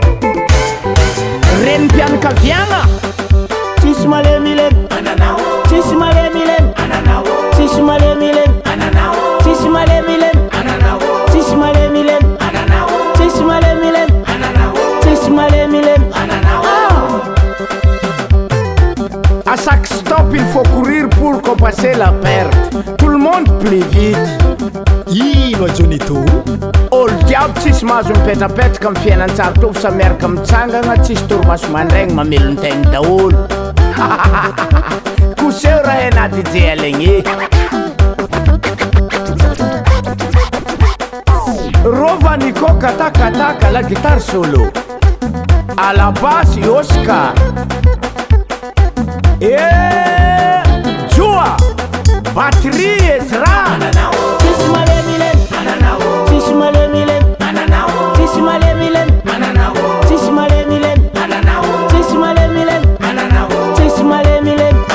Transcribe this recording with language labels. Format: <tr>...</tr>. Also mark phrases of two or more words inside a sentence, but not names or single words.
<mg>reny mpianakaviagna tsisy malemilemy tsisy malemilemy tsisy malemilemy tsisy malemilemy tsisy malemilemy tsisy malemilemy tsisy malemilemy</mg> <fr>à chaque stop il faut courir pour compenser la perte tout le monde plus vite</fr> <mg>ino JHONNITO olo jiaby tsisy mahazo mipetrapetraka amin'ny fiainan-tsara tovy sa miaraka mitsangana tsisy toromaso mandraigny mamelon-tegna daholo koseo raha ena DJ Alain Rovaniko katakataka</mg> <fr>la guitare solo à la basse Oscar Joa batterie Ezra</fr> <mg>tsisy malemilemy tsisy malemilemy tsisy malemilemy tsisy malemilemy tsisy malemilemy tsisy malemilemy</mg>